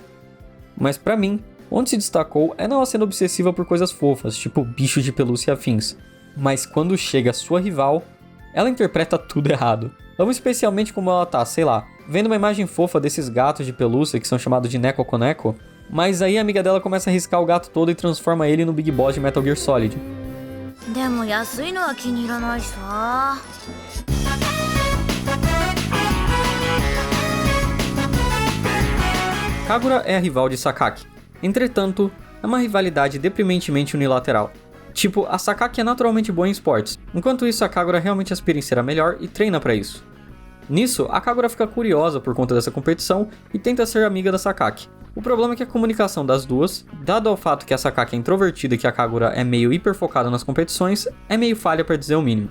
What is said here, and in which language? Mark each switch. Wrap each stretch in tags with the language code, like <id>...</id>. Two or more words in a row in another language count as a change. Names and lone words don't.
<pt>Mas pra mim, onde se destacou é nela sendo obsessiva por coisas fofas, tipo bicho de pelúcia e afins. Mas quando chega a sua rival, ela interpreta tudo errado. Amo especialmente como ela tá, sei lá, vendo uma imagem fofa desses gatos de pelúcia que são chamados de Neko Koneko, mas aí a amiga dela começa a riscar o gato todo e transforma ele no Big Boss de Metal Gear Solid.</pt> <ja>でも安いのは気に入らないさ。</ja> <pt>Kagura é a rival de Sakaki. Entretanto, é uma rivalidade deprimentemente unilateral. Tipo, a Sakaki é naturalmente boa em esportes, enquanto isso a Kagura realmente aspira em ser a melhor e treina pra isso. Nisso, a Kagura fica curiosa por conta dessa competição e tenta ser amiga da Sakaki. O problema é que a comunicação das duas, dado ao fato que a Sakaki é introvertida e que a Kagura é meio hiperfocada nas competições, é meio falha pra dizer o mínimo.</pt>